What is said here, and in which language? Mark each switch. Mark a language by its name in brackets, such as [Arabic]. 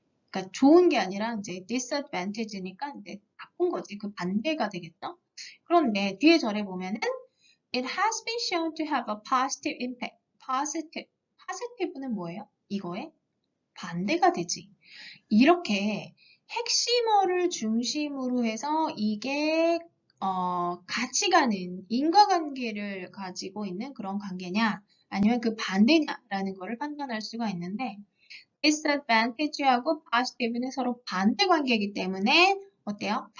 [Korean] 그러니까 좋은 게 아니라 이제 disadvantage니까 이제 나쁜 거지 그 반대가 되겠죠? 그런데 뒤에 절에 보면은 [English] It has been shown to have a positive impact. [Korean] positive는 뭐예요? 이거에 반대가 되지. 이렇게 핵심어를 중심으로 해서 이게 같이 가는 인과관계를 가지고 있는 그런 관계냐 아니면 그 반대냐라는 거를 판단할 수가 있는데 disadvantage하고 positive는 서로 반대 관계이기 때문에 어때요?